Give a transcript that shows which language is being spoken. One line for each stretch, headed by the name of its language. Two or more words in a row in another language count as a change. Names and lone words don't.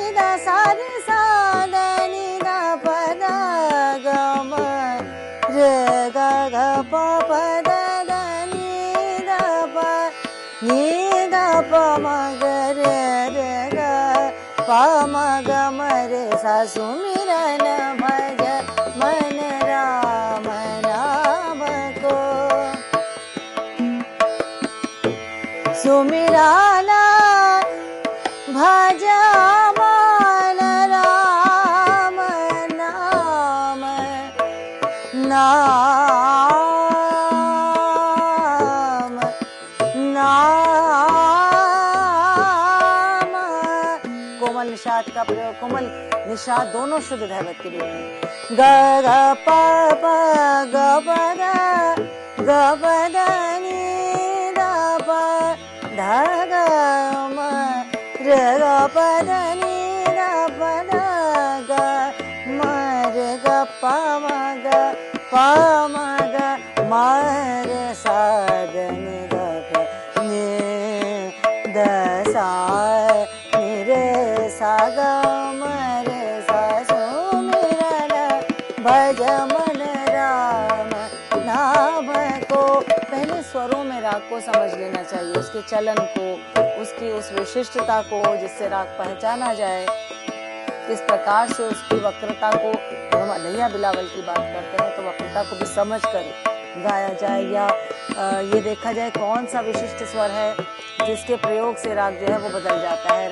Hindi: द सा द नि द प, द ग म रे ग ग प प द नि द प, नि द प म ग रे रे ग प म ग म रे सा, सुमिरन भज मन राम नाम को। सुमिरन भज मन राम नाम, नाम नाम। कोमल निषाद का प्रयोग, कोमल निषाद दोनों शुद्ध धैवत के लिए। ग ग प प ग प द नि द प, ध ग म रे ग प द नि द प, द ग म रे ग प म ग प म ग म रे सा द नि द प, नि द सा नि रे सा ग म रे सा, सुमिरन भज मन राम नाम को। पहले स्वरों में राग को समझ लेना चाहिए, उसके चलन को, उसकी उस विशिष्टता को, जिससे राग पहचाना जाए। किस प्रकार से उसकी वक्रता को, जब हम अलैया बिलावल की बात करते हैं तो वक्रता को भी समझ कर गाया जाए, या ये देखा जाए कौन सा विशिष्ट स्वर है जिसके प्रयोग से राग जो है वो बदल जाता है।